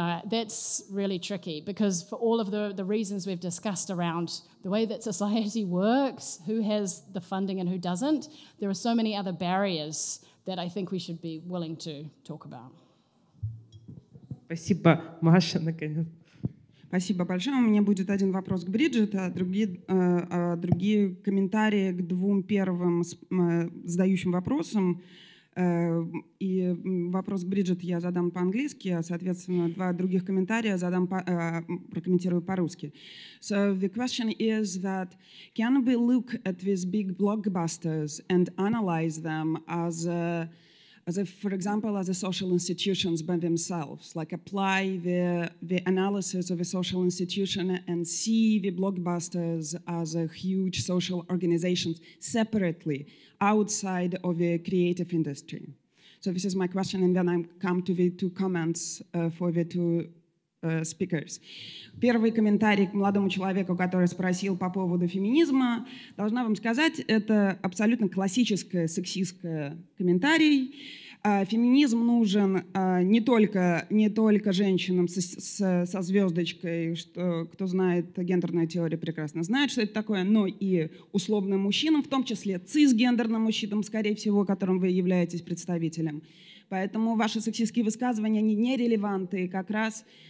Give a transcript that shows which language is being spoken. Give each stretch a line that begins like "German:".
English: that's really tricky because for all of the reasons we've discussed around the way that society works, who has the funding and who doesn't, there are so many other barriers that I think we should be willing to talk about.
Russian: Спасибо, Маша, наконец. Спасибо большое. У меня будет один вопрос к Бриджет, а другие комментарии к двум первым задающим вопросам. И вопрос к Бриджет я задам по-английски, а, соответственно, два других комментария прокомментирую по-русски.
English: So the question is that can we look at these big blockbusters and analyze them as for example, as a social institutions by themselves, like apply the analysis of a social institution and see the blockbusters as a huge social organizations separately outside of the creative industry. So this is my question, and then I come to the two comments for the two speakers.
Russian: Первый комментарий к молодому человеку, который спросил по поводу феминизма. Должна вам сказать, это абсолютно классическое сексистское комментарий. Феминизм нужен не только женщинам со звездочкой, кто знает гендерную теорию, прекрасно знает, что это такое, но и условным мужчинам, в том числе цисгендерным мужчинам, скорее всего, которым вы являетесь представителем. Поэтому ваши сексистские высказывания, они нерелевантны, и как раз